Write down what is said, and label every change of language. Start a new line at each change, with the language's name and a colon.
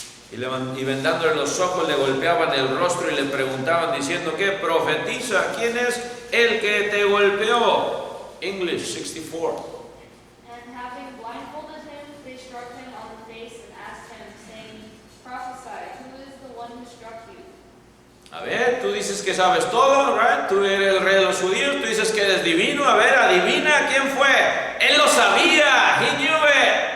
Spanish: Y vendándole los ojos le golpeaban el rostro y le preguntaban diciendo, ¿qué? Profetiza, ¿quién es el que te golpeó?
English: English 64. And having blindfolded him, they struck him on the face and asked him, saying, Prophesy, who is the one who struck you?
Spanish: A ver, tú dices que sabes todo,
English: right?
Spanish: Tú eres el rey de los judíos, tú dices que eres divino. A ver, adivina quién fue. Él lo sabía,
English: he knew it.